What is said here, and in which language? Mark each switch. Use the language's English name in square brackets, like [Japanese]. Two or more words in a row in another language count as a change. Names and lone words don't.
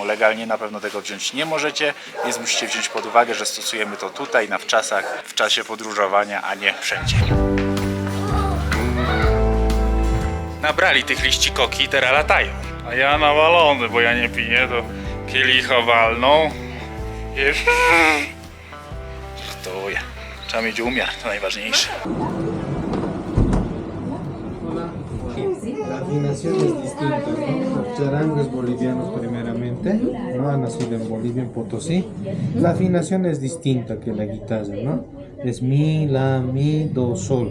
[Polish] Legalnie na pewno tego wziąć nie możecie, więc musicie wziąć pod uwagę, że stosujemy to tutaj na wczasach, w czasie podróżowania, a nie wszędzie. Nabrali tych liści koki i teraz latają. A ja nawalony, bo ja nie piję, to kielicha walną i żartuję. Trzeba mieć umiar, to najważniejsze. [Spanish] La afinación es distinta, ¿no? Los charangos bolivianos primeramente, ¿no? Ha nacido en Bolivia, en Potosí. La afinación es distinta que la guitarra, ¿no? Es mi, la, mi, do, sol.